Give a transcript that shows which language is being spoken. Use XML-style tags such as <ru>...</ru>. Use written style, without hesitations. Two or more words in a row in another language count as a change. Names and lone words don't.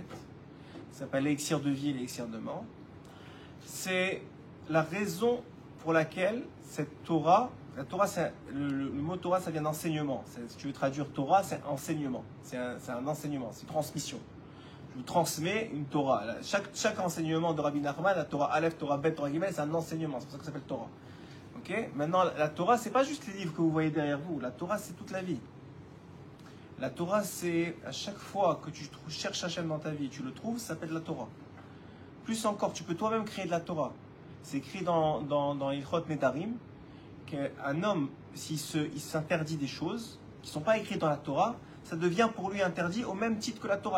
<fr>Ça s'appelle l'élixir de vie et l'élixir de mort. C'est la raison pour laquelle cette Torah, la Torah, le mot Torah, ça vient d'enseignement. Si tu veux traduire Torah, c'est enseignement. C'est un enseignement, c'est une transmission. Je vous transmets une Torah. Chaque enseignement de Rabbi Nachman, la Torah Aleph, Torah Bet, Torah Gimel, c'est un enseignement. C'est pour ça que ça s'appelle Torah. Okay? Maintenant, la Torah, c'est pas juste les livres que vous voyez derrière vous. La Torah, c'est toute la vie. La Torah, c'est à chaque fois que tu cherches Hachem dans ta vie, tu le trouves, ça s'appelle la Torah. Plus encore, tu peux toi-même créer de la Torah. C'est écrit dans Ilchot Nedarim qu'un homme, s'il s'interdit des choses qui ne sont pas écrites dans la Torah, ça devient pour lui interdit au même titre que la Torah.</fr>